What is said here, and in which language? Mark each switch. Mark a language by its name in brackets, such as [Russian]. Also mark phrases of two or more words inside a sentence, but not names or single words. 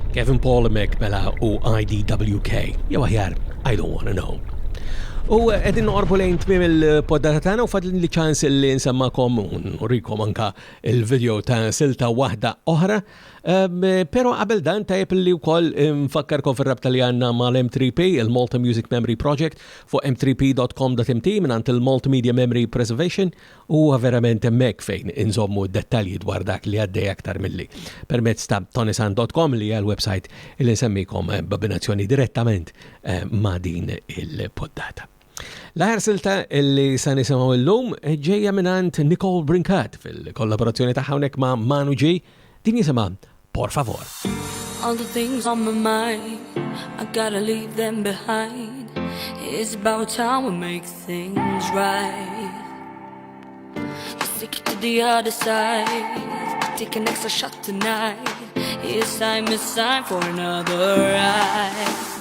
[Maltese] Kevin Paul Mek mela u IDWK. Jew aħjar, [English] I don't wanna know. [Maltese] U għedin noqorbu lejn tmiem il-poddata tagħna u fadlin li ċans li nsemmakom u nrikom anka il-video ta' silta waħda oħra. Pero qabel dan tajjeb li wkoll nfakkarkom fir-rabta li għandna mal-M3P, il-Malta Music Memory Project fuq m3p.com.mt mingħand il-Multimedia Memory Preservation u verament hemmhekk fejn inżommu dettalji dwar dak li għaddej aktar milli permezz ta' ToniSant.com li hija l-website li nsemmikom b'abbinazzjoni direttament ma' din il-poddata. L-aħar silta li sa nisimgħu llum ġejja mingħand Nicole Brinkat fil-kollaborazzjoni tagħha hawnhekk ma' Manu G. Din jisimha Por Favor. [English] All the things on my mind, I gotta leave them behind. It's about time we make things right. Let's take it to the other side. Take an extra shot tonight. It's time for another ride.